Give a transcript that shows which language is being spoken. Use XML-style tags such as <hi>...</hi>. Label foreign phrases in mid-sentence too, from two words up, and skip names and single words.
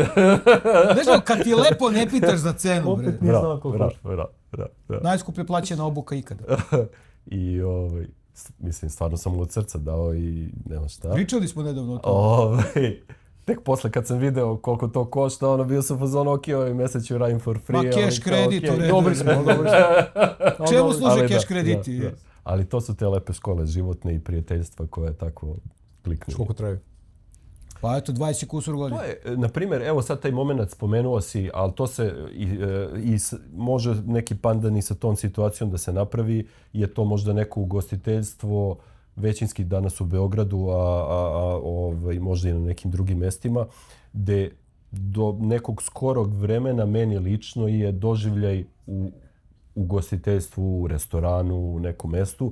<sr>Znaš, kad ti lepo ne pitaš za cenu, bre. Opet nije znao koliko košta. Najskuplje plaćena obuka ikada. I mislim, stvarno sam od srca dao i nema šta. Pričali smo nedavno o tome. Tek posle kad sam video koliko to košta, bio sam fazon, ok, ovaj mjesec ću radim</sr> <en>for free.</en> <sr>Ma cash kredit, dobri smo. Čemu služe cash krediti? Ali to su te lepe škole životne i prijateljstva koje tako kliknu. Koliko traju? Pa eto, 20 kusur godina. To je, na primjer, evo sad taj moment spomenuo si, ali to se može neki pandan i sa tom situacijom da se napravi, je to možda neko ugostiteljstvo, većinski danas u Beogradu, a možda i na nekim drugim mestima, gde do nekog skorog vremena meni lično je doživljaj u ugostiteljstvu, u restoranu, u nekom mestu.</sr>